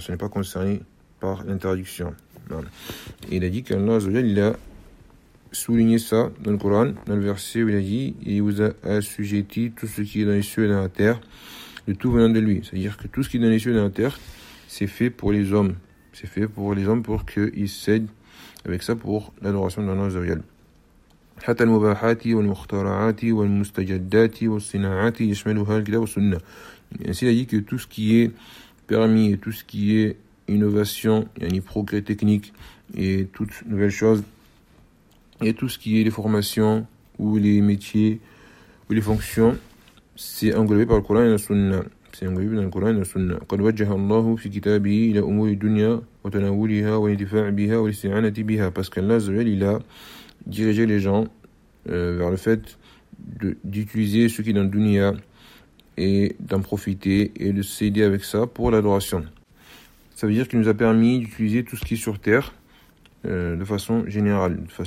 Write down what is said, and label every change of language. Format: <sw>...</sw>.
<fr>Ce n'est pas concerné par l'interdiction. Non. Et il a dit qu'Allah Azzawajal, il a souligné ça dans le Coran, dans le verset où il a dit « Il vous a assujetti tout ce qui est dans les cieux et dans la terre, de tout venant de lui. » C'est-à-dire que tout ce qui est dans les cieux et dans la terre, c'est fait pour les hommes. C'est fait pour les hommes pour qu'ils cèdent avec ça pour l'adoration d'Allah Azzawajal.</fr> <ar>حتى المباحات والمخترعات والمستجدات والصناعات يشملها الكتاب والسنة.</ar> <fr>Ainsi, il a dit que tout ce qui est permis et tout ce qui est innovation, il y a une progrès technique et toutes nouvelles choses, et tout ce qui est les formations ou les métiers ou les fonctions, c'est englobé par le Coran et la Sunna. C'est englobé dans le Coran et la Sunna.</fr> <ar>قد وجه الله في كتابه إلى أمور الدنيا وتناولها والدفاع بها والاستعانة بها.</ar> <fr>Parce qu'Allah Azza wa Jalla, il a dirigé les gens vers le fait d'utiliser ce qui est dans le dunya et d'en profiter et de s'aider avec ça pour l'adoration. Ça veut dire qu'il nous a permis d'utiliser tout ce qui est sur terre de façon générale.</fr>